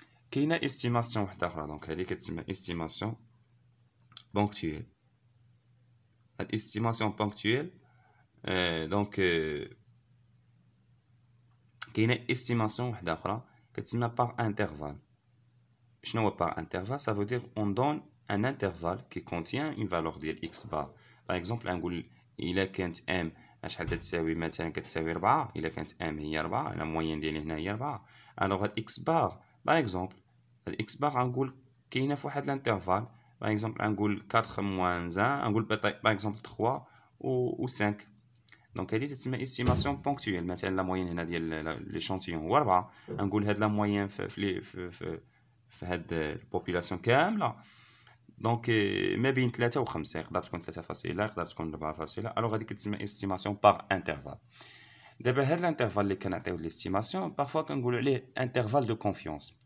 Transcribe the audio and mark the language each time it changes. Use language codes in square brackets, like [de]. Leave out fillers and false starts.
[ar] كاينه استيماسيون وحده اخرى، دونك هذه كتسمى استيماسيون بونكتويل. الاستيماسيون بونكتويل دونك كاينه استيماسيون وحده اخرى كتسمى par intervalle. شنو هو [fr] par intervalle؟ ça veut dire on donne un intervalle qui contient une valeur ديال x bar. par exemple [ar] نقول الا كانت m شحال تتساوي، مثلا كتساوي 4. الا كانت m هي 4، انا موين ديالي هنا هي 4، الوغ هاد x bar [fr] par exemple [ar] هاد x bar غنقول كاينه في واحد الانترفال. [fr] par exemple نقول 4 moins 1، نقول par exemple 3 و 5. [ar] دونك هذه تسمى استيماسيون بونكتويل. مثلا لا موين هنا ديال ليشونتيون هو 4، نقول هاد لا موين في هاد البوبولاسيون كامله دونك ما بين 3 و 5، يقدر تكون 3.0 يقدر تكون 4.0. الوغ هذيك تسمى استيماسيون باغ انترفال. دابا هاد الانترفال اللي كنعطيو ليستيماسيون بارفوا كنقولوا عليه انترفال دو كونفيونس.